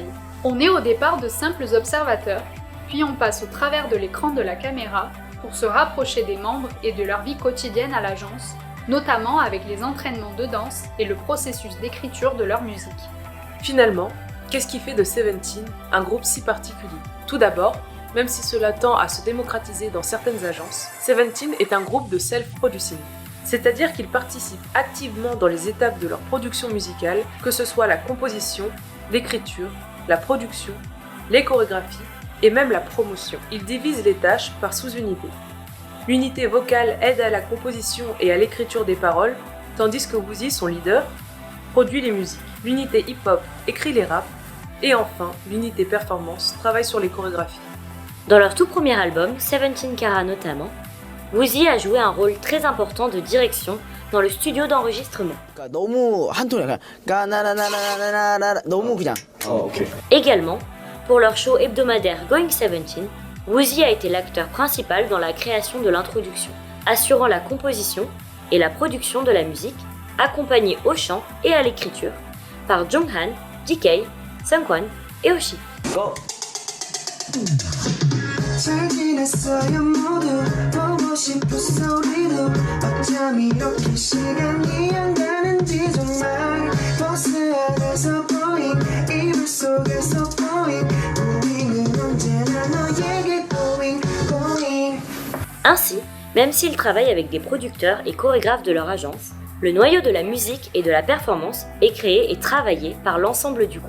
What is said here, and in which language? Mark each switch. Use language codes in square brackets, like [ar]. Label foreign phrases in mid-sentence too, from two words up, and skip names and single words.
[fr] On est au départ de simples observateurs, puis on passe au travers de l'écran de la caméra pour se rapprocher des membres et de leur vie quotidienne à l'agence, notamment avec les entraînements de danse et le processus d'écriture de leur musique. Finalement, qu'est-ce qui fait de Seventeen un groupe si particulier? Tout d'abord, même si cela tend à se démocratiser dans certaines agences, Seventeen est un groupe de self-producing. C'est-à-dire qu'ils participent activement dans les étapes de leur production musicale, que ce soit la composition, l'écriture, la production, les chorégraphies et même la promotion. Ils divisent les tâches par sous-unités. L'unité vocale aide à la composition et à l'écriture des paroles, tandis que Woozi, son leader, produit les musiques. L'unité hip-hop écrit les raps, et enfin, l'unité performance travaille sur les chorégraphies. Dans leur tout premier album, Seventeen Kara notamment, Woozi a joué un rôle très important de direction dans le studio d'enregistrement. [ko] 너무 한 톤이야. 그냥 까나나나나나나나 너무 그냥. 오케이. [fr] Également, pour leur show hebdomadaire Going 17, Woozi a été l'acteur principal dans la création de l'introduction, assurant la composition et la production de la musique, accompagné au chant et à l'écriture par Jonghan, DK, Seungkwan et Oshi. Go. [ko] 잘 지냈어요 모두 보고 싶었어 우리도 어쩜 이렇게 시간이 안 가는지 정말 버스 안에서 보인 이불 속에서 보인 우리는 언제나 너에게 going. [fr] Ainsi, même s'ils travaillent avec des producteurs et chorégraphes de leur agence, le noyau de la musique et de la performance est créé et travaillé par l'ensemble du groupe.